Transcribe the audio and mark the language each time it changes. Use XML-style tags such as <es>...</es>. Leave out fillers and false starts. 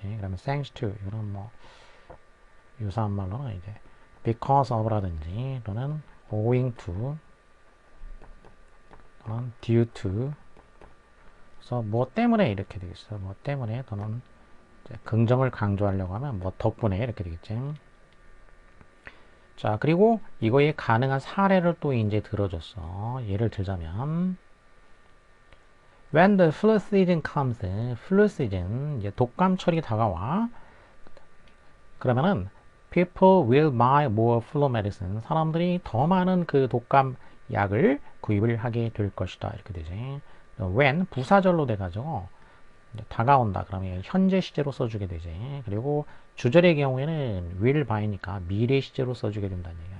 <ko>그러면 thanks to, 이런 뭐 유사한 말로는 이제 because of라든지 또는 owing to 또는 due to, 그래서 뭐 때문에 이렇게 되겠어. 뭐 때문에 또는 이제 긍정을 강조하려고 하면 뭐 덕분에 이렇게 되겠지. 자, 그리고 이거에 가능한 사례를 또 이제 들어줬어. 예를 들자면</ko> <en>when the flu season comes,</en> <ko>flu season, 이제 독감철이 다가와. 그러면은</ko> <en>people will buy more flu medicine,</en> <ko>사람들이 더 많은 그 독감 약을 구입을 하게 될 것이다. 이렇게 되지. when 부사절로 돼가지고 다가온다. 그러면 현재 시제로 써주게 되지. 그리고 주절의 경우에는 will buy니까 미래 시제로 써주게 된다는 얘기야.</ko>